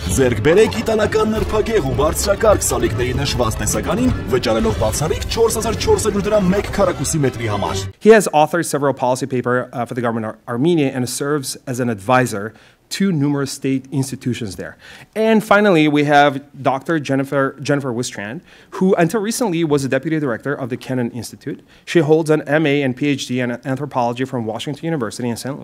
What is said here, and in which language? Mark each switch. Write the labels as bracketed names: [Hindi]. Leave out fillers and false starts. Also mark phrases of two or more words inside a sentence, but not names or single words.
[Armenian] Ձեռք բերեք իտալական նրբագեղ ու բարձրակարգ սալիկների նշված տեսականին, վճարելով բացառիկ 4400 դրամ 1 քառակուսի մետրի համար. [English] He has authored several policy papers for the government of Armenia and serves as an advisor to numerous state institutions there. And finally, we have Dr. Jennifer Wistrand, who until recently was the deputy director of the Kennan Institute. She holds an MA and PhD in anthropology from Washington University in St.